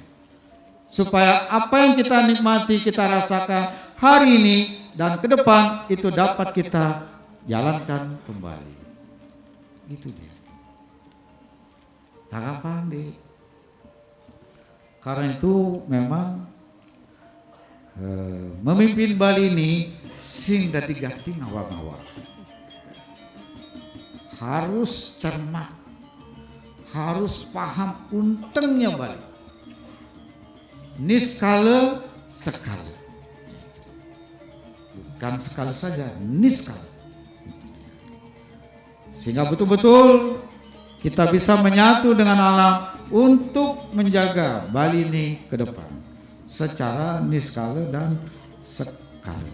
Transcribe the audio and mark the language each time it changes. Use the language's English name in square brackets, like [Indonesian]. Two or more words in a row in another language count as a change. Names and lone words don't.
[Indonesian] Supaya apa yang kita nikmati, kita rasakan hari ini dan ke depan itu dapat kita jalankan kembali. Itu dia. Enggak gampang deh. Karena itu memang memimpin Bali ini [Balinese] sing dadi gati ngawal-ngawal. [Indonesian] Harus cermat, harus paham untengnya Bali. Niskala sekali, bukan sekali saja, niskala. Sehingga betul-betul kita bisa menyatu dengan alam untuk menjaga Bali ini ke depan secara niskala dan sekali.